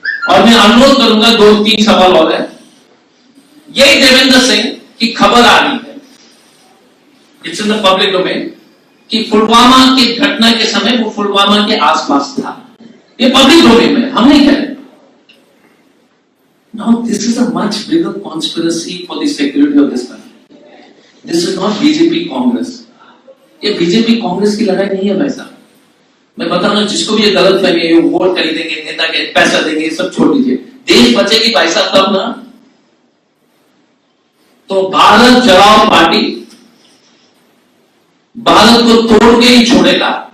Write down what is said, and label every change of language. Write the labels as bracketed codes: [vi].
[hi] और मैं अनुरोध करूंगा 2-3 सवाल और है। यही देवेंद्र सिंह की खबर आ रही है, [en] it's in the public domain, [hi] कि पुलवामा की घटना के समय वो पुलवामा के आसपास था। ये पब्लिक डोमेन में, हम नहीं कह रहे। [en] Now this is a much bigger conspiracy for the security of this country. This is not BJP Congress. [hi] ये बीजेपी कांग्रेस की लड़ाई नहीं है भाई साहब। मैं बता रहा हूं, जिसको भी ये गलत फहमी है, वोट खरीदेंगे, नेता के पैसा देंगे, सब छोड़ दीजिए। देश बचेगी भाई साहब तब ना। तो भारत जलाओ पार्टी भारत को तोड़ के ही छोड़ेगा।